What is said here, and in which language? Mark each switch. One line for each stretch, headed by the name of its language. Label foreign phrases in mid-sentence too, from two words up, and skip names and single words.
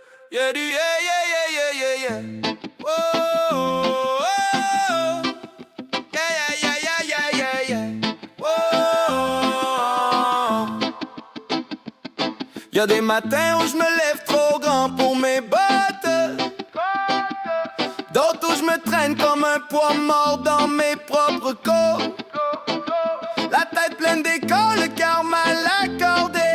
English: Yeah, yeah, yeah, yeah, yeah, yeah, yeah. Whoa, oh, oh. Yeah, yeah, yeah, yeah, yeah, yeah. Whoa.
French: Y'a des matins où je me lève trop grand pour mes bottes, d'autres où je me traîne comme un poids mort dans mes propres côtes. La tête pleine d'école, le cœur mal accordé.